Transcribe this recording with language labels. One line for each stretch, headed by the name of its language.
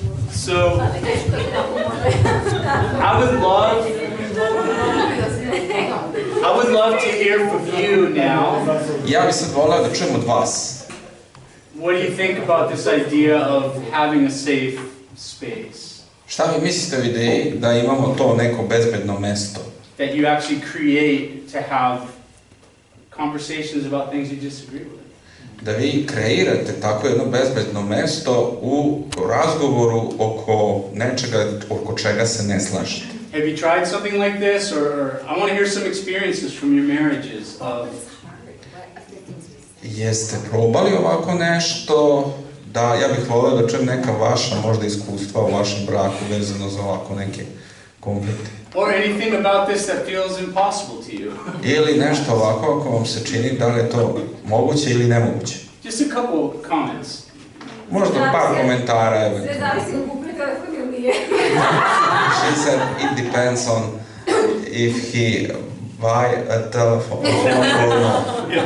English: So I would love to hear from you now.
Serbian: Ja bih sad voleo da čujem od vas.
English: What do you think about this idea of having a safe space?
Serbian: Šta vi mislite o ideji da imamo to neko bezbedno mesto?
English: That you actually create to have conversations about things you disagree with.
Serbian: Da vi kreirate tako jedno bezbedno mesto u razgovoru oko nečega oko čega se ne slažete.
English: Have you tried something like this, or I want to hear some experiences from your marriages of...
Serbian: Jeste probali ovako nešto? Da, ja bih voleo da čujem neka vaša možda iskustva u vašem braku vezano za ovako neke konflikte.
English: Or anything about this that feels impossible to you.
Serbian: Ili nešto ovako ako vam se čini da li je to moguće ili nemoguće.
English: Just a couple comments.
Serbian: Možda par komentara. Sve zavisi od kuplje telefon ili nije.
English: She said it depends on if he buy a telephone or not.